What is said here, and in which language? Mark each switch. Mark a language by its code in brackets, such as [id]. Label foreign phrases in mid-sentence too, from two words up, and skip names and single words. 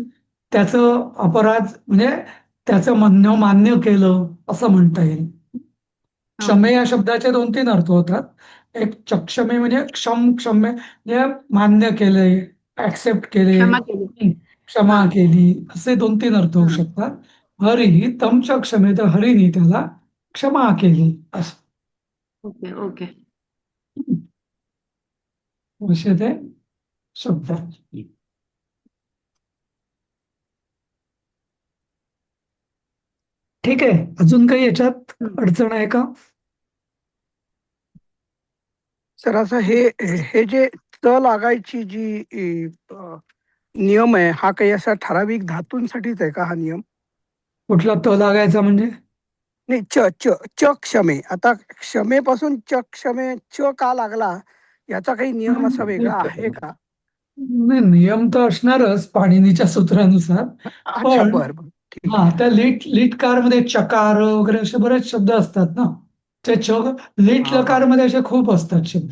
[mr] त्याचं अपराध म्हणजे त्याचं म्हणणं मान्य केलं असं म्हणता येईल. ओके क्षमे या शब्दाचे 2-3 अर्थ होतात. एक चक्षमे म्हणजे क्षम्य म्हणजे मान्य केलंय, ऍक्सेप्ट केले, क्षमा केली. क्षमा हा. केली, असे 2-3 अर्थ होऊ हा. शकतात. [sa] हरिः तं च क्षमेत, [mr] हरीने त्याला क्षमा केली असं. [en] okay okay. [mr] असे ते शब्द आहेत. ठीक आहे, अजून काही याच्यात हम्म. अडचण आहे का? सर असं हे हे जे च लागायची जी नियम आहे, हा काही असा ठराविक धातूंसाठीच आहे का हा नियम? कुठला त लागायचा म्हणजे? नाही, च च च क्षमे. आता क्षमेपासून च क्षमे च का लागला, याचा काही नियम असा वेगळा आहे का? नाही, नियम तर असणारच पाणिनीच्या सूत्रानुसार. अच्छा, पण बर बर, ठीक हा, आहे. त्या लीट मध्ये चकार वगैरे असे बरेच शब्द असतात ना. त्या लीट हा हा. लकार मध्ये असे खूप असतात शब्द.